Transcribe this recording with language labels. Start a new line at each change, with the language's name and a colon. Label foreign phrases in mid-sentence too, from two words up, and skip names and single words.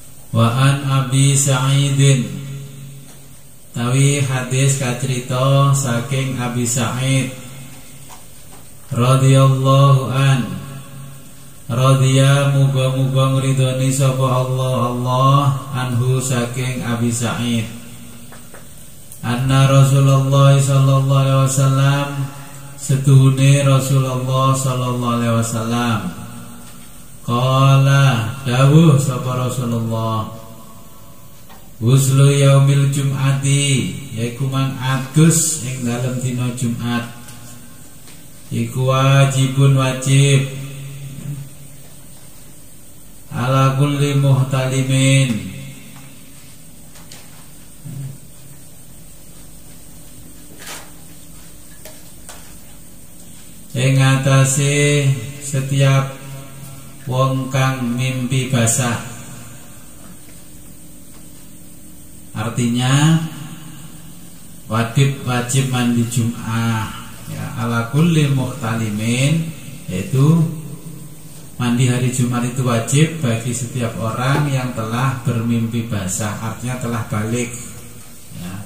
Arabic: Wa an Abi Sa'idin,
Javanese: tawi hadis kacerita saking Abi Sa'id
Arabic: radhiyallahu an,
Javanese: radhiya muga-muga ngridoni sapa
Arabic: Allah anhu
Javanese: saking Abi Sa'id,
Arabic: anna Rasulullah sallallahu alaihi wasallam,
Javanese: setuhune Rasulullah
Arabic: sallallahu alaihi wasallam,
Javanese: qala dawuh sapa Rasulullah,
Arabic: Huslu yaumil jum'ati,
Javanese: yaiku mang adus ing dalem dina Jumat, iku wajibun wajib
Arabic: ala kulli muhtalimin,
Javanese: ing atase setiap wong kang mimpi basah.
Indonesian: Artinya wajib mandi Jum'ah ya,
Arabic: ala kulli muhtalimin,
Indonesian: yaitu mandi hari Jumat itu wajib bagi setiap orang yang telah bermimpi basah, artinya telah balik ya.